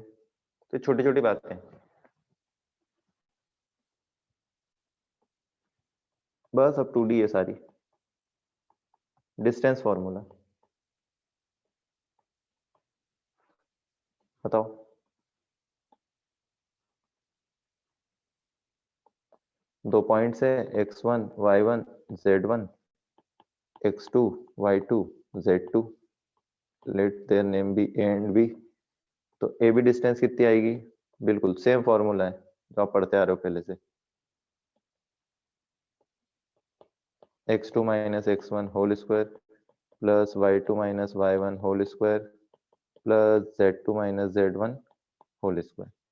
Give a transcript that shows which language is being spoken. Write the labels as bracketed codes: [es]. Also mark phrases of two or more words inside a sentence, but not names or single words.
[hi] तो छोटी छोटी बातें, बस अब 2D है सारी। [en] distance formula [hi] बताओ। दो पॉइंट्स है, x1 y1 z1, x2 y2 z2, [en] let their name be a and b, [hi] तो ए बी डिस्टेंस कितनी आएगी, बिल्कुल सेम फॉर्मूला है जो आप पढ़ते आ रहे हो पहले से, [en] x2 minus x1 whole square plus y2 minus y1 whole square plus z2 minus z1 whole square.